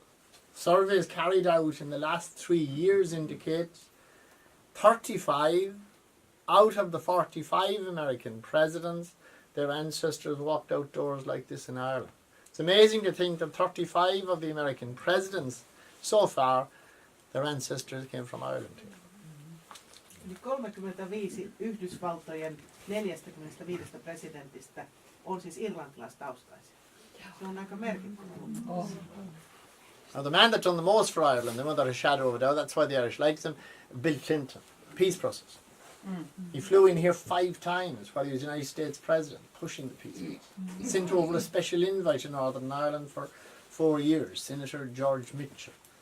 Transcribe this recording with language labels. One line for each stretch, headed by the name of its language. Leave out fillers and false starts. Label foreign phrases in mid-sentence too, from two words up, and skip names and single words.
English: Surveys carried out in the last 3 years indicate 35 out of the 45 American presidents, their ancestors walked outdoors like this in Ireland. It's amazing to think that 35 of the American presidents so far, their ancestors came from Ireland.
Finnish: Eli 35 Yhdysvaltojen 45 presidentistä on siis irlantilaistaustaisia. Se on aika merkittävä.
English: Now the man that's done the most for Ireland, the one that has shadowed over there, that's why the Irish likes him, Bill Clinton, peace process. He flew in here 5 times while he was United States President, pushing the peace process. Sent over a special invite to Northern Ireland for 4 years, Senator George Mitchell.